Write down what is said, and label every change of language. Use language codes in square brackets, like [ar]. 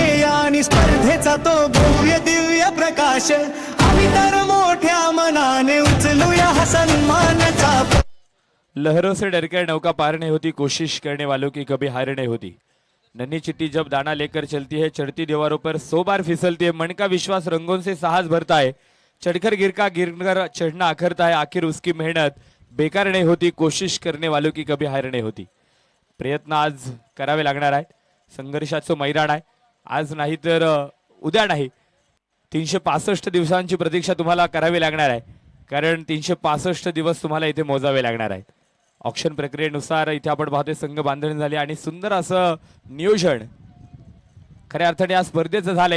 [mr] आणि स्पर्धेचा तो भव्य दिव्य प्रकाश आम्ही तर मोठ्या मनाने उचलूया हा सन्मानाचा. [hi] लहरों से डरकर नौका पार नहीं होती कोशिश करने वालों की कभी हार नहीं होती. नन्ही चिट्टी जब दाना लेकर चलती है चढ़ती दीवारों पर 100 बार फिसलती है. मन का विश्वास रंगों से साहस भरता है. चढ़कर गिरकर चढ़ना अखरता है. आखिर उसकी मेहनत बेकार नहीं होती. कोशिश करने वालों की कभी हार नहीं होती. [mr] प्रयत्न आज करावे लागणार आहेत. संघर्षाचं मैदान आहे. आज नाही तर उद्या नाही 365 दिवसांची प्रतीक्षा तुम्हाला करावी लागणार आहे कारण 365 दिवस तुम्हाला इथे मोजावे लागणार आहेत. ऑक्शन प्रक्रियेनुसार इथे आपण पाहतोय संघ बांधणी झाली आणि सुंदर असं नियोजन खऱ्या अर्थाने या स्पर्धेचं झालं।